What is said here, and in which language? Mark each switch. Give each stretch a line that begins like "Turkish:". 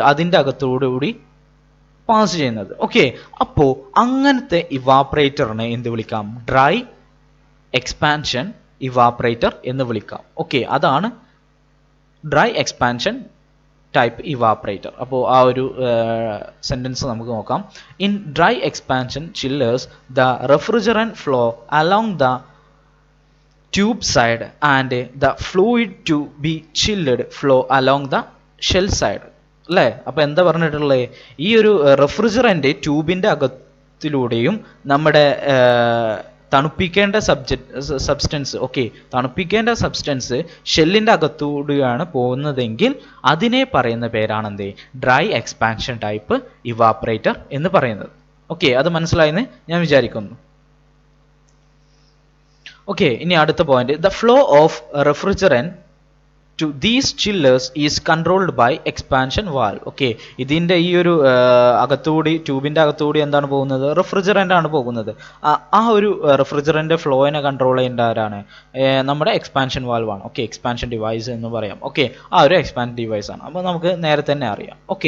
Malayalam: അതിൻ്റെ അകത്തോടുകൂടി പാസ് ചെയ്യുന്നത്. ഓക്കെ, അപ്പോൾ അങ്ങനത്തെ ഇവാപ്പറേറ്ററിനെ എന്ത് വിളിക്കാം? ഡ്രൈ എക്സ്പാൻഷൻ ഇവാപ്പറേറ്റർ എന്ന് വിളിക്കാം. ഓക്കെ, അതാണ് ഡ്രൈ എക്സ്പാൻഷൻ ടൈപ്പ് ഇവാപ്പറേറ്റർ. അപ്പോൾ ആ ഒരു സെൻറ്റൻസ് നമുക്ക് നോക്കാം.
English: In dry expansion chillers the refrigerant flow along the tube side and the fluid to be chilled flow along the shell side.
Malayalam: അല്ലേ? അപ്പോൾ എന്താ പറഞ്ഞിട്ടുള്ളത്? ഈ ഒരു റെഫ്രിജറൻ്റ് ട്യൂബിൻ്റെ അകത്തിലൂടെയും നമ്മുടെ തണുപ്പിക്കേണ്ട സബ്സ്റ്റൻസ് തണുപ്പിക്കേണ്ട സബ്സ്റ്റൻസ് ഷെല്ലിൻ്റെ അകത്തൂടെയാണ് പോകുന്നതെങ്കിൽ അതിനെ പറയുന്ന പേരാണെന്ത്? ഡ്രൈ എക്സ്പാൻഷൻ ടൈപ്പ് ഇവാപ്പറേറ്റർ എന്ന് പറയുന്നത്. അത് മനസ്സിലായെന്ന് ഞാൻ വിചാരിക്കുന്നു. ഇനി അടുത്ത point.
English: The flow of refrigerant to these chillers is controlled by expansion valve.
Malayalam: ഇതിൻ്റെ ഈ ഒരു അകത്തൂടി ട്യൂബിൻ്റെ അകത്തൂടി എന്താണ് പോകുന്നത്? റെഫ്രിജറൻ്റ് ആണ് പോകുന്നത്. ആ ഒരു റെഫ്രിജറൻ്റ് ഫ്ലോയിനെ കൺട്രോൾ ചെയ്യേണ്ട ആരാണ്? നമ്മുടെ എക്സ്പാൻഷൻ വാൽവ് ആണ്. എക്സ്പാൻഷൻ ഡിവൈസ് എന്ന് പറയാം. ആ ഒരു എക്സ്പാൻഷൻ ഡിവൈസ് ആണ്. അപ്പോൾ നമുക്ക് നേരെ തന്നെ അറിയാം.